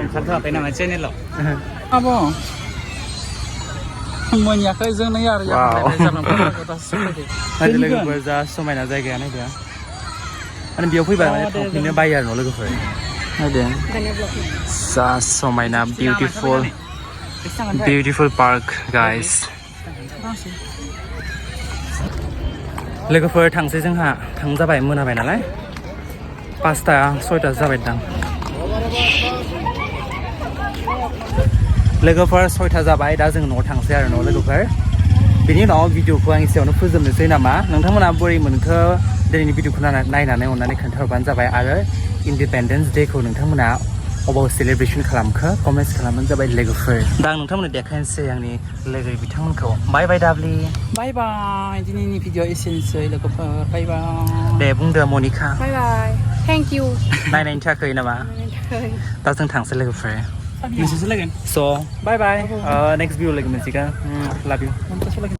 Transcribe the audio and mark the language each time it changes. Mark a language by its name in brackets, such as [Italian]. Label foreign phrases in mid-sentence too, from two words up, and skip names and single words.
[Bodo] ओंखारथ'वाखै नामा चेनेलाव आब' मोनयाखै जोंनो आरो लोगोफोर जा समायना जायगाया नायदो आरो बेयाव फैबा माने थांफिननो बायो आरो न' लोगोफोर नायदो जा समायना [English] beautiful park guys [Bodo] लोगोफोर थांसै जोंहा थांजाबाय मोनाबाय नालाय 5टा 6टा जाबाय दां लोगोफोर 6टा जाबाय दा जों न'आव थांसै आरो न' लोगोफोर बेनि उनाव भिडिअखौ आं एसेयावनो फोजोबनोसै नामा नोंथांमोना बोरै मोनखो दिनैनि भिडिअखौ नायनानै अननानै खोन्थाहरबानो जाबाय आरो इन्डिपेन्डेन्स डेखौ नोंथांमोना अबाव सेलिब्रेसन खालामखो कमेन्ट्स खालामबानो जाबाय लोगोफोर दा आं नोंथांमोननो देखायनोसै आंनि लोगो बिथांमोनखौ [English] bye bye [Bodo] दाब्लि [English] bye bye [Bodo] दिनैनि भिडिअ एसेनोसै लोगोफोर [English] bye bye [Bodo] दे बुंदो मनिका [English] Bye bye. Thank you. [Bodo] नायनायनि थाखाय नामा दा जों थांसै लोगोफोर नोंसोरसो लागोन [English] so bye bye next video [Bodo] लोगो मोनसिगोन [English] love you